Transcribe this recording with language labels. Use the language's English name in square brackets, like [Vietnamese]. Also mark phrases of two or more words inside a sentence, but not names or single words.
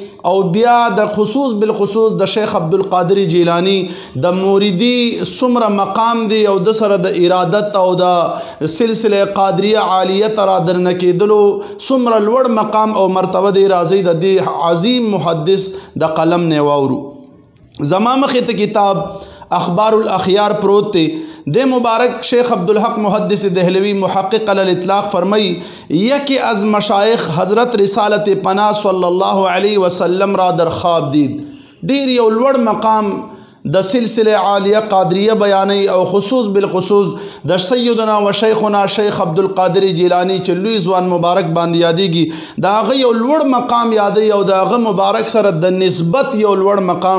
[Pashto] او بیا د خصوص بالخصوص د شیخ عبدالقادر جیلانی د موریدی څومره مقام دی او د سره د ارادت او د سلسله قادریه عالیه تر درنه کېدلو څومره لوړ مقام او مرتبه دی راځي د دې عظیم محدث د قلم نه واورو زما مخې ته کتاب اخبار الاخیار پروت تی دے مبارک شیخ عبدالحق محدث دہلوی محقق علی الاطلاق فرمائی [Persian] یکی از مشایخ حضرت رسالت پناہ صلی اللہ علیہ وسلم را در خواب دید [Pashto] دیر یو لوڑ مقام د سلسله عالیه قادریه بیانی او خصوص بالخصوص د سیدنا و شیخنا شیخ عبدالقادر جیلانی چې لوی ځوان مبارک باندې یادېږي د هغه یو لوړ مقام یادوي او د هغه مبارک سره د نسبت یو لوړ مقام